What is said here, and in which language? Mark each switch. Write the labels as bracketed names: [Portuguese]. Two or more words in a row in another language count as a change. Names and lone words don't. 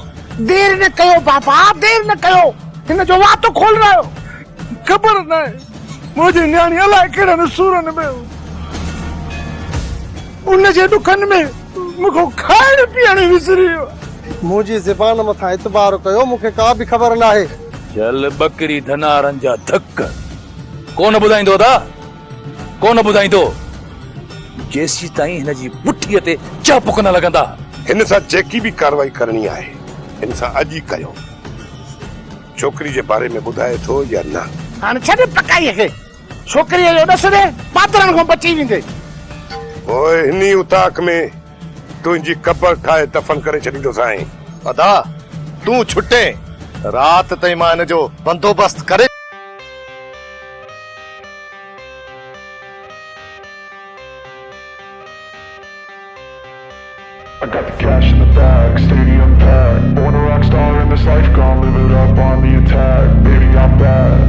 [Sindhi] देर न कयो बाबा देर न कयो हिन जो वातो खोल रहियो ख़बर न आहे मुंहिंजी न्याणी अलाए कहिड़े सूरनि में उन जे दुखनि में मूंखे खाइण पीअण विसरी वियो। मुंहिंजी ज़बान मथां एतबार कयो मूंखे का बि ख़बर न आहे। चल बकरी धनारनि जा धक कोन ॿुधाईंदो दा कोन ॿुधाईंदो जेसी ताईं हिन जी पुठीअ ते चौबुक न लॻंदा। हिन सां जेकी बि कार्रवाई करणी आहे हिन सां अॼु ई कयो। छोकिरी जे बारे में ॿुधाए थो या न? हाणे छॾ पकाईअ खे छोकिरीअ जो ॾस ॾे पात्रनि खां बची वेंदे। पोइ हिनी उताक में तुंहिंजी क़बर ठाहे दफ़न करे छॾींदो साईं। अदा तूं छुटे रात ताईं मां हिन जो बंदोबस्त करे [English] I got the cash in the bag, stadium packed. Born a rock star in this life, gone live it up on the attack. Baby, I'm bad.